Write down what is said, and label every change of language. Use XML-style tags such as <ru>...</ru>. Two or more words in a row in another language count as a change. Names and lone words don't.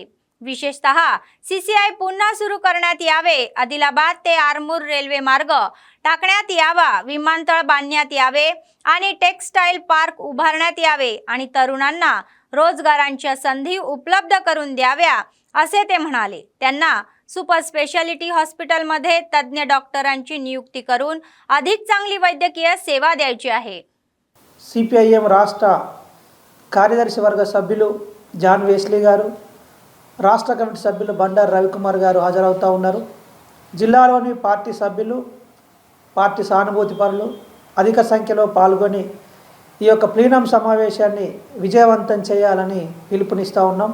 <mr>विशेषतः CCI पुन्हा सुरू करण्यात यावे, आदिलाबाद ते आरमूर रेल्वे मार्ग टाकण्यात यावा, विमानतळ बांधण्यात यावे आणि</mr> <en>textile park</en> <mr>उभारण्यात यावे आणि तरुणांना रोजगारांच्या संधी उपलब्ध करून द्याव्या असे ते म्हणाले. त्यांना</mr> <en>super speciality hospital</en> <mr>तज्ञ डॉक्टरांची नियुक्ती करून अधिक चांगली वैद्यकीय सेवा द्यायची आहे.</mr> <te>CPIM రాష్ట్ర కార్యదర్శి వర్గ సభ్యులు జాన్ వేస్లీ గారు, రాష్ట్ర కమిటీ సభ్యులు బండారు రవికుమార్ గారు హాజరవుతూ ఉన్నారు. జిల్లాలోని పార్టీ సభ్యులు, పార్టీ సానుభూతి పరులు అధిక సంఖ్యలో పాల్గొని ఈ యొక్క ప్లీనం సమావేశాన్ని విజయవంతం చేయాలని పిలుపునిస్తూ ఉన్నాం.</te>